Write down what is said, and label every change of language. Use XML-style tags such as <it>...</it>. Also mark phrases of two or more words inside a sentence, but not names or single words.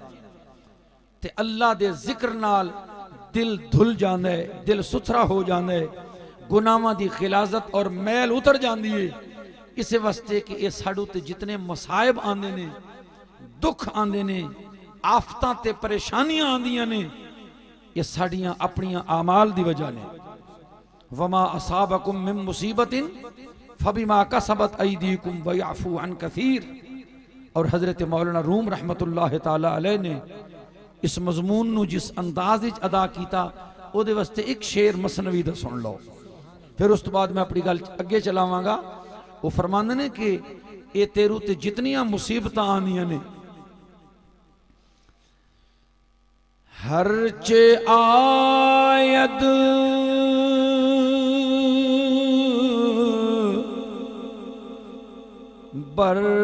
<pa>تے اللہ دے ذکر نال دل دھل جاندا ہے، دل ستھرا ہو جاندا ہے، گناہاں دی غلاظت اور میل اتر جاندی ہے. اس واسطے کہ یہ ساڈو تے جتنے مصائب آندے نے، دکھ آندے نے، آفتاں تے پریشانیاں آندیاں نے، یہ ساڑیاں اپنیاں اعمال دی وجہ نے.</pa> <ar>وما أصابكم من مصيبة فبما كسبت أيديكم ويعفو عن كثير.</ar> <pa>اور حضرت مولانا روم</pa> <ar>رحمة الله تعالى عليه</ar> <pa>نے اس مضمون نو جس انداز وچ ادا کیتا، اودے واسطے ایک شعر مثنوی دا سن لو، پھر اس تو بعد میں اپنی گل اگے چلاوانگا. وہ فرماندے نے کہ یہ تیرو تے جتنیاں مصیبتاں آندیاں نے,</pa> <fa>هر چه آید بر</fa>